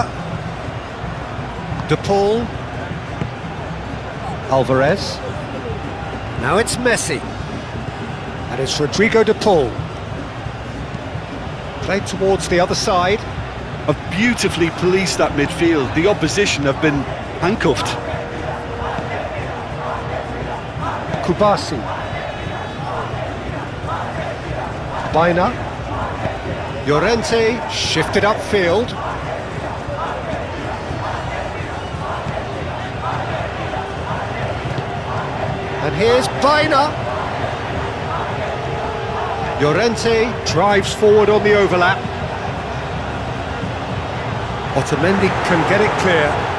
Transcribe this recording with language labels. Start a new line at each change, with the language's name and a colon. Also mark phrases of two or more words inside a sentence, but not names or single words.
English: De Paul. Alvarez. Now it's Messi. And it's Rodrigo De Paul. Played towards the other side. Have beautifully policed that midfield. The opposition have been handcuffed. Kubasi. Baina. Llorente shifted upfield. And here's Baina. Llorente drives forward on the overlap. Otamendi can get it clear.